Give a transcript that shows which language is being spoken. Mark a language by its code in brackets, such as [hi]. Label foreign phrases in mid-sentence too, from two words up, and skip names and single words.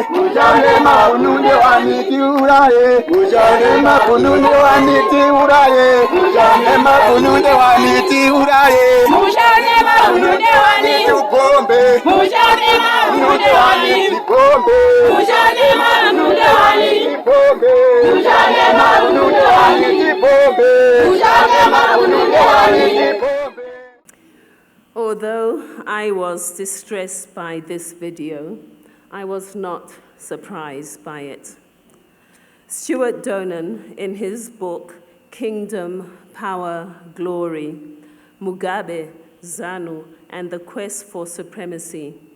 [sn] Mujane makununde waniti uraye, Mujane makununde waniti uraye, Mujane makununde waniti uraye, Mujane makununde waniti bombe, Mujane makununde waniti bombe, Mujane makununde waniti bombe, Mujane makununde waniti bombe, Mujane makununde waniti bombe. [en] Although I was distressed by this video, I was not surprised by it. Stuart Donen, in his book, Kingdom, Power, Glory, Mugabe, ZANU, and the Quest for Supremacy,